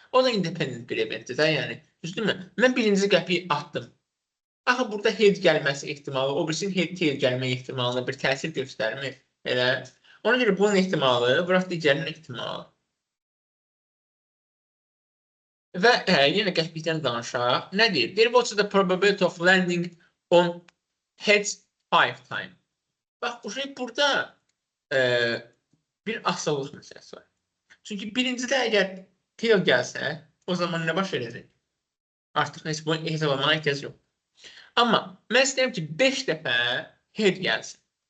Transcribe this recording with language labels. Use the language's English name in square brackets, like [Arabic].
[Azerbaijani] O da independent bir eventdir də, yəni. Düzdürmü? Mən birinci qəpiyi atdım. Axı, burada head gəlməsi ehtimalı, o birisinin head gəlmə ehtimalına bir təsir göstərmir. Elə. Ona görə bunun ehtimalı, bıraq digərinin ehtimalı. Və yenə qəpikdən danışaq. Nə deyir? Deyir, [English] what's the probability of landing on heads 5 times? [Azerbaijani] Bax, bu şey burada bir asıllıq məsələsi var. Çünki birincidə əgər tail gəlsə, o zaman nə baş edəcək? Artıq heç bunu hesablamaya ehtiyac yox. Amma mən istəyirəm ki, 5 dəfə head gəlsin.